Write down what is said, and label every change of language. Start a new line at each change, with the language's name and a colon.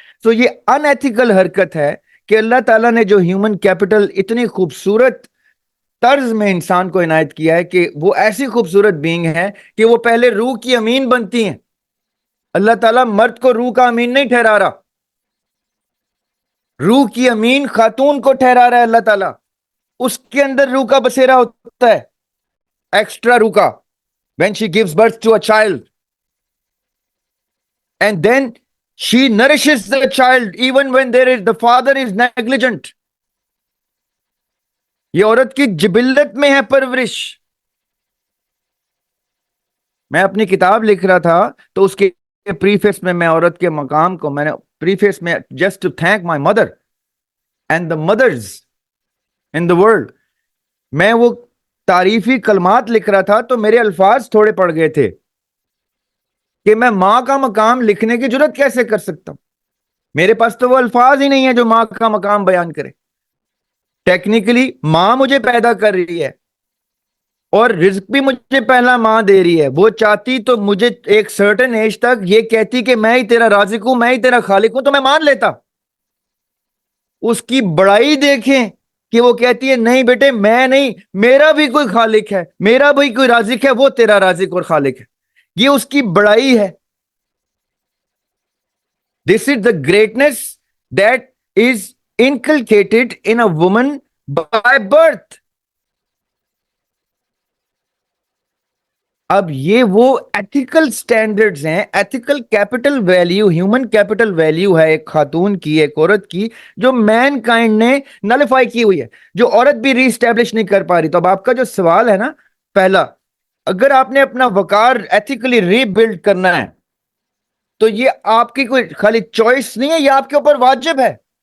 Urdu: تو یہ ان ایتھیکل حرکت ہے کہ اللہ تعالیٰ نے جو ہیومن کیپٹل اتنی خوبصورت طرز میں انسان کو عنایت کیا ہے کہ وہ ایسی خوبصورت بینگ ہے کہ وہ پہلے روح کی امین بنتی ہیں. اللہ تعالیٰ مرد کو روح کا امین نہیں ٹھہرا رہا, روح کی امین خاتون کو ٹھہرا رہا ہے اللہ تعالیٰ. اس کے اندر روح کا بسیرا ہوتا ہے, ایکسٹرا روح کا,
English: when she gives birth to a child and then she nourishes the child even when the father is negligent.
Urdu: یہ عورت کی جبلت میں ہے پرورش. میں اپنی کتاب لکھ رہا تھا تو اس کے پریفیس میں عورت کے مقام کو میں نے پریفیس میں
English: just to thank my mother and the mothers in the world,
Urdu: میں وہ تعریفی کلمات لکھ رہا تھا تو میرے الفاظ تھوڑے پڑ گئے تھے کہ میں ماں کا مقام لکھنے کی جرات کیسے کر سکتا ہوں. میرے پاس تو وہ الفاظ ہی نہیں ہے جو ماں کا مقام بیان کرے. ٹیکنیکلی ماں مجھے پیدا کر رہی ہے اور رزق بھی مجھے پہلا ماں دے رہی ہے. وہ چاہتی تو مجھے ایک سرٹن ایج تک یہ کہتی کہ میں ہی تیرا رازق ہوں, میں ہی تیرا خالق ہوں, تو میں مان لیتا. اس کی بڑائی دیکھیں کہ وہ کہتی ہے نہیں بیٹے میں نہیں, میرا بھی کوئی خالق ہے, میرا بھی کوئی رازق ہے, وہ تیرا رازق اور خالق ہے. یہ اس کی بڑائی ہے.
English: This is the greatness that is inculcated in a woman by birth.
Urdu: اب یہ وہ ایتھیکل سٹینڈرڈز ہیں, ethical capital value, human capital value ہے ایک خاتون کی, ایک عورت کی, جو مین کائنڈ نے نلیفائی کی ہوئی ہے, جو عورت بھی ری اسٹیبلش نہیں کر پا رہی. تو اب آپ کا جو سوال ہے نا پہلا, اگر آپ نے اپنا وقار ایتھیکلی ری بلڈ کرنا ہے تو یہ آپ کی کوئی خالی چوائس نہیں ہے, یہ آپ کے اوپر واجب ہے.